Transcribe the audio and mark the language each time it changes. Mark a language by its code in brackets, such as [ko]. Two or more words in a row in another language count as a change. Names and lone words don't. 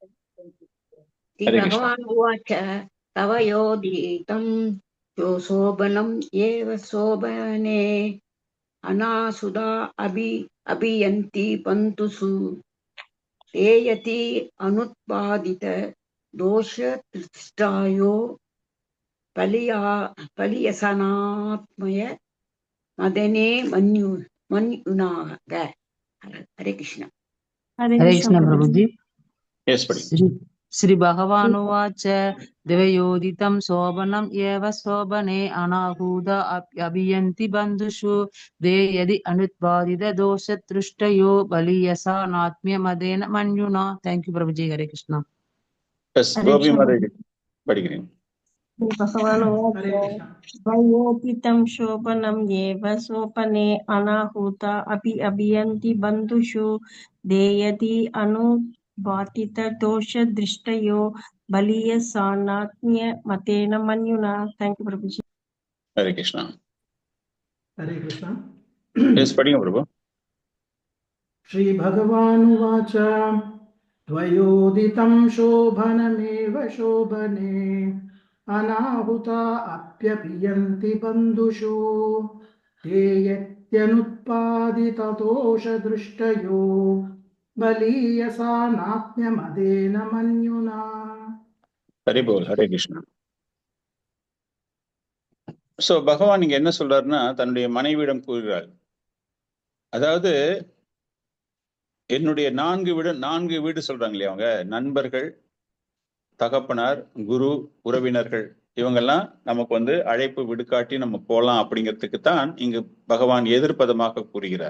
[sa] भगवान् उवाच तव योदितं शोभनम् एव शोभने अनासुदा अभियन्ति बन्धुषु ते यति अनुत्पादित दोषदृष्टयो बलीयसानात्म्य मदने मन्युना. हरे कृष्ण. हरे कृष्ण प्रभुजी. [en] Yes, [sa] श्री भगवानुवाच द्वयोदितं शोभनम् एव शोभने अनाहूता अभियन्ति बन्धुषु ते यदि अनुत्पादित दोषदृष्टयो बलीयसानात्म्यमदेन मन्युना. [en] thank you प्रभुजी. [sa] हरे कृष्ण. [ta] கோபி மாதாஜி படிக்கிறேன். [sa] भगवान् हरे उवाच कृष्ण। वयोतितं शोभनं येव सोपने अनाहुता अपि अभियन्ति बन्धुषु देयति अनुबातितदोषदृष्टयो बलीयसानात्म्यमतेन मन्युना। [en] thank you प्रभु जी। [sa] हरे कृष्णा। हरे कृष्ण। [ta] यस, படிங்க பிரபு. [sa] श्रीभगवानुवाच द्वयोदितं शोभनमेव शोभने अनाहुता अप्यभियन्ति बन्धुषु ते यत्यनुत्पादितदोषदृष्टयो बलीयसानात्म्यमदेन मन्युना। हरि बोल, हरे कृष्णा. [ta] சோ பகவான் இங்க என்ன சொல்றாருன்னா, தன்னுடைய மனைவியிடம் கூறுகிறார், அதாவது என்னுடைய நான்கு வீடு சொல்றாங்க இல்லையா, அவங்க நண்பர்கள், தகப்பனார், குரு, உறவினர்கள், இவங்கெல்லாம் நமக்கு அழைப்பு விடுக்காட்டி நம்ம போலாம் அப்படிங்கிறதுக்கு தான் இங்கு பகவான் எதிர்ப்பதமாக கூறுகிறார்.